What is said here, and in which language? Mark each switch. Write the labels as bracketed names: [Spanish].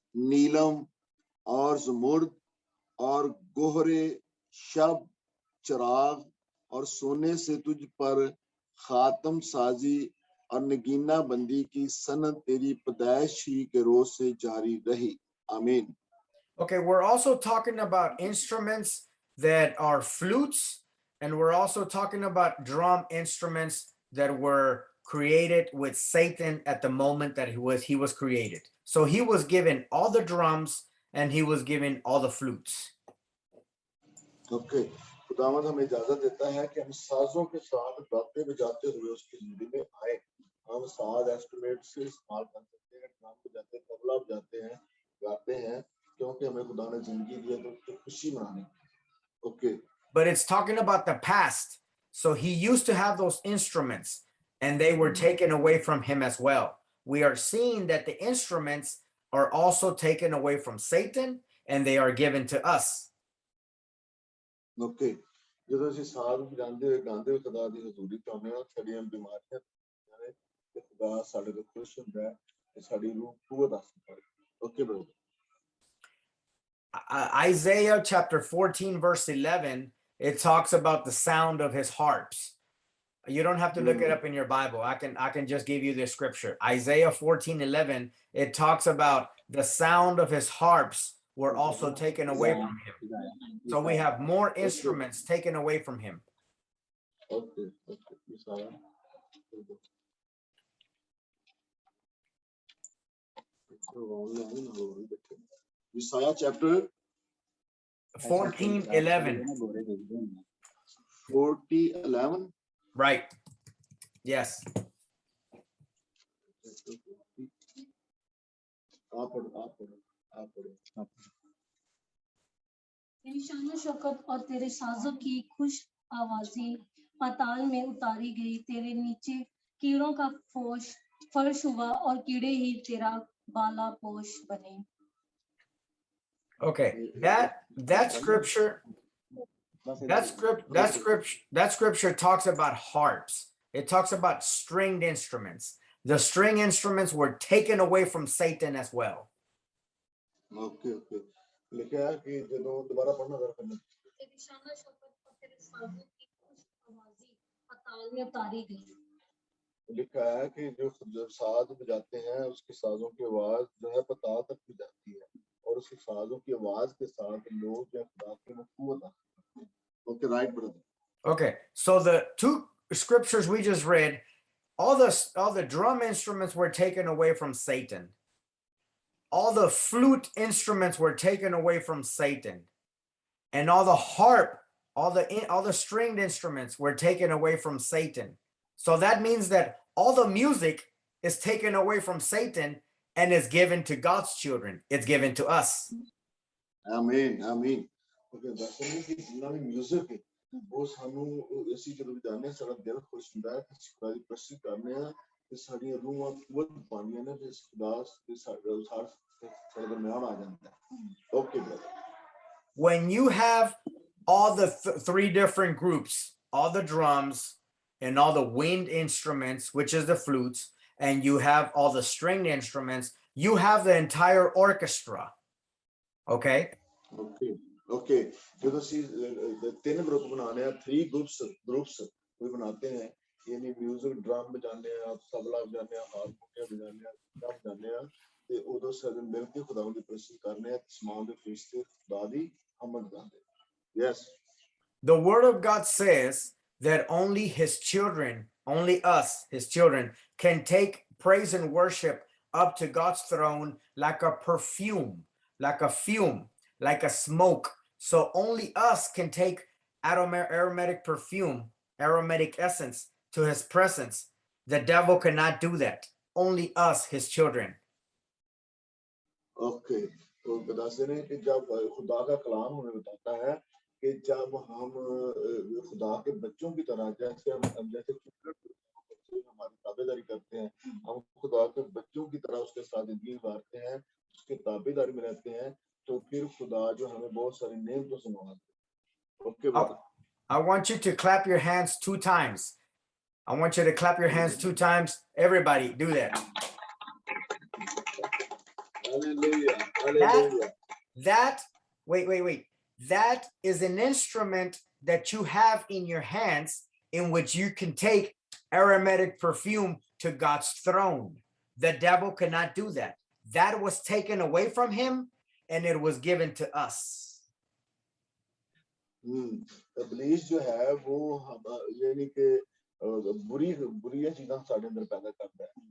[Hindi] नीलम और जमुर्द और गोहरे शब चिराग और सोने से तुझ पर खातम साजी और नगीना बंदी की सनत तेरी पैदाइश ही के रोज से जारी रही। आमीन। [English] Okay, we're also talking about instruments that are flutes, and we're also talking about drum instruments that were created with Satan at the moment that he was created. So he was given all the drums and he was given all the flutes. [Hindi] Okay, खुदावंद हमें इजाजत देता है कि हम साजों के साथ गाते बजाते हुए उसकी जिंदगी में आए। हम साज इंस्ट्रूमेंट से इस्तेमाल कर सकते हैं, ड्रम बजाते हैं, तबला बजाते हैं, गाते हैं, क्योंकि हमें खुदा ने जिंदगी दी है तो उसकी खुशी मनाने की। [English] Okay, But it's talking about the past. So he used to have those instruments and they were taken away from him as well. We are seeing that the instruments are also taken away from Satan and they are given to us. [Punjabi] Okay, ਜਦੋਂ ਅਸੀਂ ਸਾਜ਼ ਵਜਾਉਂਦੇ ਹੋਏ ਗਾਉਂਦੇ ਹੋਏ ਖੁਦਾ ਦੀ ਹਜ਼ੂਰੀ ਚ ਆਉਂਦੇ ਹਾਂ, ਸਾਡੀਆਂ ਬਿਮਾਰੀਆਂ ਨੇ ਤੇ ਖੁਦਾ ਸਾਡੇ ਤੋਂ ਖੁਸ਼ ਹੁੰਦਾ ਹੈ ਤੇ ਸਾਡੀ ਰੂਹ ਕੂਵਤ ਹਾਸਲ ਕਰਦੀ ਹੈ। [English] Okay bro. Isaiah chapter 14 verse 11, it talks about the sound of his harps. You don't have to look it up in your Bible. I can just give you the scripture. Isaiah 14:11, it talks about the sound of his harps were also taken away from him. So we have more instruments taken away from him. Okay okay, Isaiah chapter 14:11. 40:11. Right. Yes. [Hindi] आप पढ़ो। तेरी शान शौकत और तेरे साजों की खुश आवाजी पाताल में उतारी गई, तेरे नीचे कीड़ों का फर्श हुआ और कीड़े ही तेरा बाला पोश बने। [English] Okay. That scripture talks about harps. It talks about stringed instruments. The string instruments were taken away from Satan as well. [Hindi] Okay okay, लिखा है कि ਜਦੋਂ दोबारा पढ़ना जरा पढ़ना। तेरी शान शौकत और तेरे साजों की खुश आवाजी पाताल में उतारी गई। लिखा है कि जो साज बजाते हैं उसके साजों की आवाज जो है पाताल तक भी जाती है और उसके साजों की आवाज के साथ लोग जो खुदा की मखूबत हासिल करते हैं। [English] Okay right brother. Okay, so the two scriptures we just read, all the drum instruments were taken away from Satan. All the flute instruments were taken away from Satan, and all the harp, all the stringed instruments were taken away from Satan. So that means that all the music is taken away from Satan and is given to God's children. It's given to us. [Hindi] आमीन आमीन। [Punjabi] Okay, [Hindi] वैसे नहीं कि जितना भी music है वो सानू [Punjabi] ਅਸੀਂ ਜਦੋਂ ਜਾਣਦੇ ਹਾਂ ਸਾਡਾ ਦਿਲ ਖੁਸ਼ ਹੁੰਦਾ ਹੈ ਕਿ ਖੁਦਾ ਦੀ ਪ੍ਰਸਤੀ ਕਰਨੇ ਆ ਤੇ ਸਾਡੀਆਂ ਰੂਹਾਂ ਕੁਵਤ ਪਾਉਂਦੀਆਂ ਨੇ ਤੇ ਖੁਦਾ ਦੇ ਸਾਡੇ ਦਰਮਿਆਨ ਆ ਜਾਂਦਾ ਹੈ। [English] Okay brother. When you have all the three different groups, all the drums and all the wind instruments, which is the flutes, and you have all the stringed instruments, you have the entire orchestra. Okay? Okay. [Punjabi] Okay, ਜਦੋਂ ਅਸੀਂ ਤਿੰਨ group ਬਣਾਉਂਦੇ ਆ, [English] 3 groups [Punjabi] ਕੋਈ ਬਣਾते [Hindi] हैं, यानी music drum बजाने आ, [Punjabi] तबला बजाने आ, हारमोनियम बजाने आ, सब बजाने आ ਤੇ ਉਦੋਂ ਸਾਰੇ ਮਿਲ ਕੇ ਖੁਦਾਵੰਦ ਦੀ ਪ੍ਰਸਤੀ ਕਰਨੇ ਆ, ਸਮਾਨ ਦੇ ਫਰਿਸ਼ਤੇ ਖੁਦਾ ਦੀ ਹਮਦ ਕਰਦੇ। [English] Yes. The word of God says that only his children, only us, his children, can take praise and worship up to God's throne like a perfume, like a fume, like a smoke. So only us can take aromatic perfume, aromatic essence to his presence. The devil cannot do that. Only us, his children. Okay, [Hindi] तो बताते हैं कि जब खुदा का कलाम हमें बताता है कि जब हम खुदा के बच्चों की तरह जैसे हमारी ताबेदारी करते हैं, हम खुदा के बच्चों की तरह उसके साथ जिंदगी गुजारते हैं, उसके ताबेदारी में रहते हैं, तो फिर खुदा जो हमें बहुत सारी नेमतों से नवाजते हैं। ओके बेटा, [English] I want you to clap your hands 2 times. I want you to clap your hands 2 times. Everybody, do that. [Hindi] Hallelujah, hallelujah. [English] Wait. That is an instrument that you have in your hands in which you can take aromatic perfume to God's throne. The devil cannot do that. That was taken away from him and it was given to us. [Hindi] इब्लीस जो है वो यानी कि बुरी चीज़ां साडे अंदर पैदा करता है।